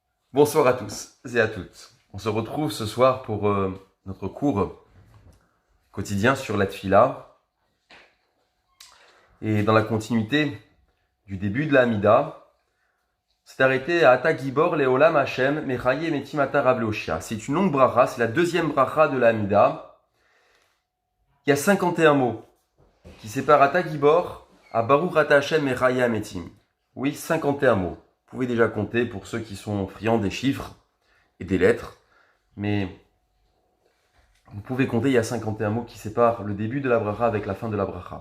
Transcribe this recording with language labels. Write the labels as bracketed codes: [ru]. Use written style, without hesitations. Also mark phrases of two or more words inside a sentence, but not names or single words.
[fr] Bonsoir à tous et à toutes. On se retrouve ce soir pour notre cours quotidien sur la Tfila. Et dans la continuité du début de la Hamida, c'est arrêté à [he] Ata Gibor Leolam Hashem Mechaye Metim Ata Rav Leoshia. [fr] C'est une longue bracha, c'est la deuxième bracha de la Hamida. Il y a 51 mots qui séparent [he] Ata Gibor [fr] à [he] Baruch Ata Hashem Mechaye Metim. [fr] Oui, 51 mots. Vous pouvez déjà compter pour ceux qui sont friands des chiffres et des lettres, mais vous pouvez compter, il y a 51 mots qui séparent le début de la bracha avec la fin de la bracha.